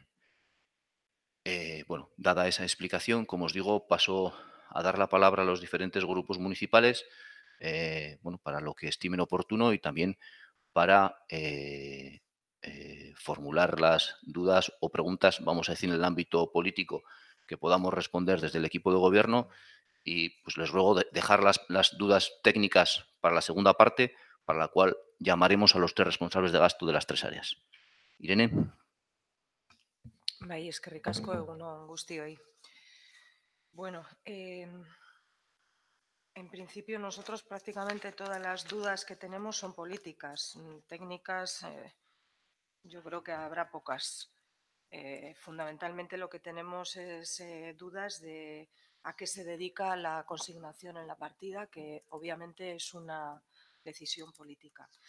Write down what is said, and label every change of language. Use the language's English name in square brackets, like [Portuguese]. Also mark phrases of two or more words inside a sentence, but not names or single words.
[Spanish] Bueno, dada esa explicación, como os digo, paso a dar la palabra a los diferentes grupos municipales, bueno, para lo que estimen oportuno y también para formular las dudas o preguntas, vamos a decir, en el ámbito político que podamos responder desde el equipo de gobierno y pues les ruego dejar las dudas técnicas para la segunda parte, para la cual llamaremos a los tres responsables de gasto de las tres áreas. Irene. [Basque] Bai, eskerrik asko, egun on guztioi. [Spanish] Bueno, en principio nosotros prácticamente todas las dudas que tenemos son políticas. Técnicas, yo creo que habrá pocas. Fundamentalmente lo que tenemos es dudas de a qué se dedica la consignación en la partida, que obviamente es una decisión política.